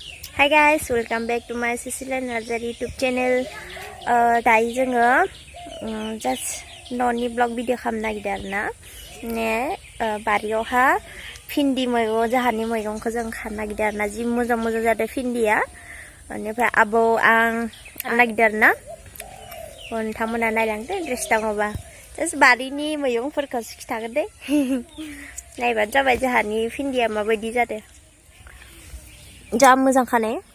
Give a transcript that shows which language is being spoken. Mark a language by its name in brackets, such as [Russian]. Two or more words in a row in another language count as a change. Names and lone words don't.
[English] Hi guys, welcome back to my Cecilia Nursery YouTube channel. [Bodo] Dayo जोङो just न'नि ब्लग भिडिअ खालामनो नागिरदों आरोना बारियावहा भिन्दि मैगं जाहानि मैगंखौ जों खानो नागिरदों आरोना जि मोजां मोजां जादों भिन्दिया बेनिफ्राय आबौ आं नागिरदों आरोना नोंथांमोना नायलांदो इन्ट्रेस्ट दङबा just बारिनि मैगंफोरखौसो खिथागोन दे नायबानो जाबाय जाहानि भिन्दिया माबायदि जादों जा मोजां खाने